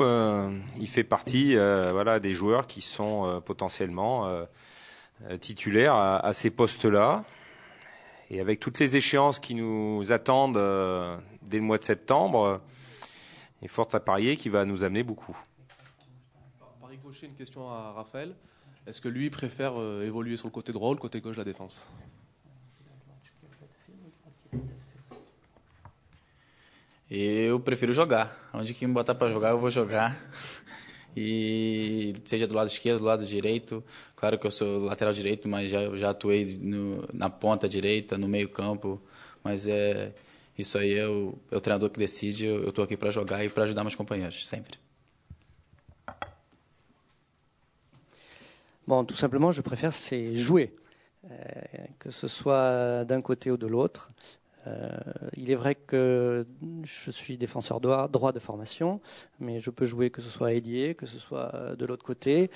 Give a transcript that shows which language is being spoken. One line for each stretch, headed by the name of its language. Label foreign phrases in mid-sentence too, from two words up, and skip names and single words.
French: Il fait partie des joueurs qui sont potentiellement titulaires à ces postes-là. Et avec toutes les échéances qui nous attendent dès le mois de septembre, il est fort à parier qu'il va nous amener beaucoup. Par ricochet, une question à Raphaël. Est-ce que lui préfère évoluer sur le côté droit ou le côté gauche de la défense?
Portuguese: Eu prefiro jogar. Onde que me botar para jogar, eu vou jogar. E seja do lado esquerdo, do lado direito. Claro que eu sou lateral direito, mas já atuei na ponta direita, no meio campo. Mas isso aí é o treinador que decide. Eu estou aqui para jogar e para ajudar meus companheiros, sempre.
French: Bon, tout simplement, je préfère c'est jouer, que ce soit d'un côté ou de l'autre. Il est vrai que je suis défenseur droit de formation, mais je peux jouer que ce soit ailier, que ce soit de l'autre côté.